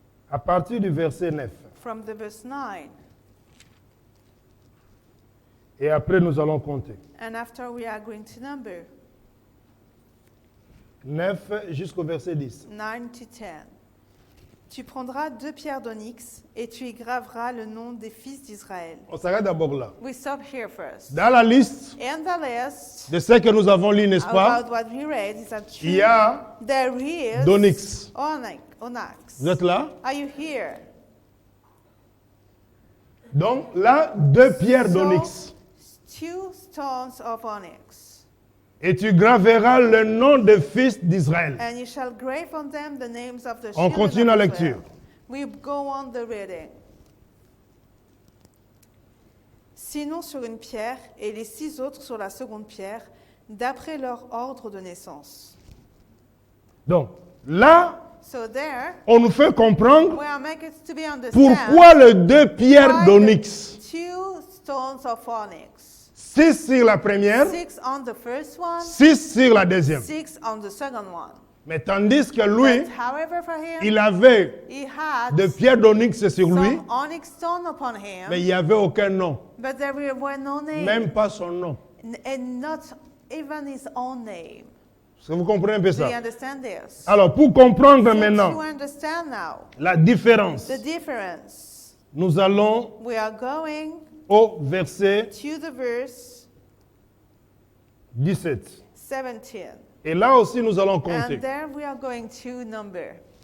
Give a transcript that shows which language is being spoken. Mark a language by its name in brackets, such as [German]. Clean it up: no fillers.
[French] à partir du verset 9. [English] from the verse 9. [French] Et après, nous allons compter. [English] And after we are going to number [French] 9 jusqu'au verset 10. [English] 9 to 10. [French] Tu prendras 2 pierres d'onyx et tu y graveras le nom des fils d'Israël. On s'arrête d'abord là. [English] We stop here first. [French] Dans la liste [English] And the list [French] de ce que nous avons lu, n'est-ce pas, [English] about what we read is that [French] il y a [English] there is [French] d'onyx. [English] onyx. [French] Vous êtes là? [English] Are you here? [French] Donc là, 2 pierres d'onyx. [English] 2 stones of onyx. [French] Et tu graveras le nom des fils d'Israël. [English] And you shall grave on them the names of the [French] On [English] children [French] continue [English] of [French] la [English] Israel. [French] lecture. [English] We go on the reading. [French] Sinon sur une pierre et les 6 autres sur la seconde pierre, d'après leur ordre de naissance. Donc là, [English] So there, [French] on nous fait comprendre [English] we are making it to be understand [French] pourquoi les 2 pierres [English] why [French] d'onyx. [English] the 2 stones of onyx. [French] 6 sur la première, [English] 6 on the first one, [French] 6 sur la deuxième. [English] 6 on the second one. [French] Mais tandis que lui, [English] But however for him, [French] il avait [English] he had [French] des pierres d'onyx sur lui, [English] some onyx stone upon him, [French] mais il n'y avait aucun nom. [English] but there were no name, [French] Même pas son nom. [English] and not even his own name. [French] Est-ce que vous comprenez un peu [English] Do you [French] ça? [English] understand this? [French] Alors, pour comprendre [English] Since [French] maintenant [English] you understand now [French] la différence, [English] the difference, [French] nous allons [English] we are going [French] au verset [English] to the verse [French] 17. [English] 17. [French] Et là aussi, nous allons compter. [English] And there we are going to number